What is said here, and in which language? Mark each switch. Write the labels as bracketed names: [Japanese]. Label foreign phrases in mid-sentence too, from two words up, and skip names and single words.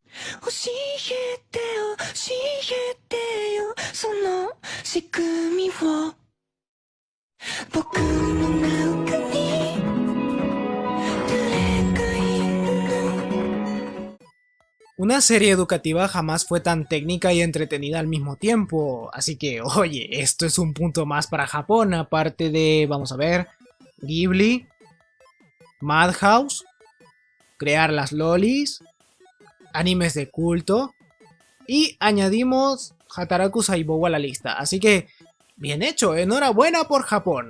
[Japanese] 教えて教えてよその仕組みを僕の中に誰かいるの [Spanish] Una serie educativa jamás fue tan técnica y entretenida al mismo tiempo, así que oye, esto es un punto más para Japón, aparte de, vamos a ver, Ghibli, Madhouse, crear las lolis, animes de culto, y añadimos Hataraku Saibou a la lista, así que bien hecho, enhorabuena por Japón.